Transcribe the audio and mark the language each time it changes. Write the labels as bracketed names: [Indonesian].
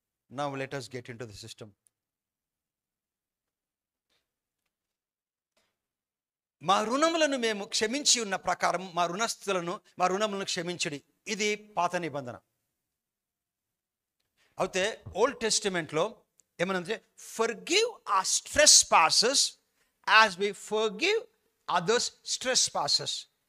[English] Now let us get into the system. [Telugu] మా రుణములను మేము క్షమించి ఉన్న ప్రకారం మా రుణములను క్షమించుడి. ఇది పాత నిబంధన. అయితే ఓల్డ్ టెస్టిమెంట్లో ఏమనంటే, forgive [English] our trespasses as we forgive others' trespasses.